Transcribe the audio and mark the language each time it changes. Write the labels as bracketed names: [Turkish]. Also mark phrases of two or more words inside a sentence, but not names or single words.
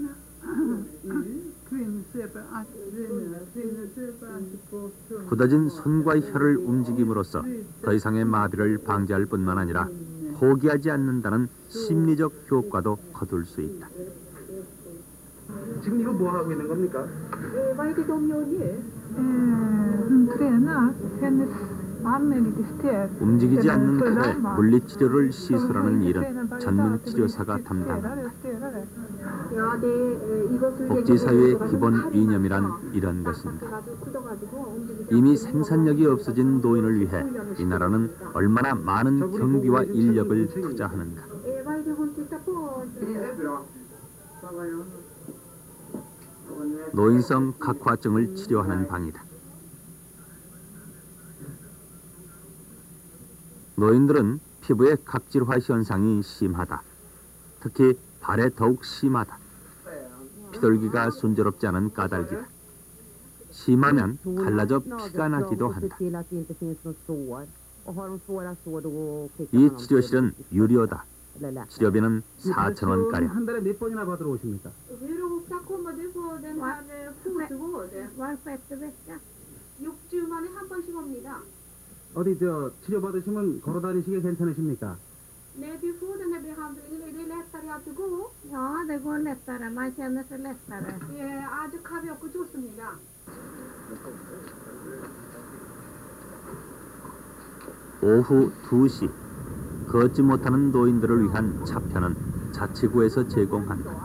[Korean] 굳어진 손과 혀를 움직임으로써 더 이상의 마비를 방지할 뿐만 아니라 포기하지 않는다는 심리적 효과도 거둘 수 있다. 지금 이거 뭐 하고 있는 겁니까? [Swedish] Vad är det de gör nu? Hon tränar. Hennes arm är lite stel. [Korean] 움직이지 않는 팔에 물리치료를 시술하는 일은 전문 치료사가 담당한다. Ja, 이것을 복지사회의 기본 이념이란 이런 것입니다. 이미 생산력이 없어진 노인을 위해 이 나라는 얼마나 많은 경비와 인력을 투자하는가. [Swedish] Vad är det hon tittar på? [Korean] 노인성 각화증을 치료하는 방이다. 노인들은 피부의 각질화 현상이 심하다. 특히 발에 더욱 심하다. 피돌기가 순조롭지 않은 까닭이다. 심하면 갈라져 피가 나기도 한다. 이 치료실은 유료다. 치료비는 4,000원가량. 한 달에 몇 번이나 받으러 오십니까? [Swedish] Hur ofta kommer du på den här fotvård? Var sjätte vecka. [Korean] 6주만에 한 번씩 옵니다. 어디 치료 받으시면 걸어 다니시기 괜찮으십니까? [Swedish] När du får den här behandlingen, är det lättare att gå? Ja, det går lättare. Man känner sig lättare. [Korean] 아주 가볍고 좋습니다. 오후 2시 걷지 못하는 노인들을 위한 차편은 자치구에서 제공한다.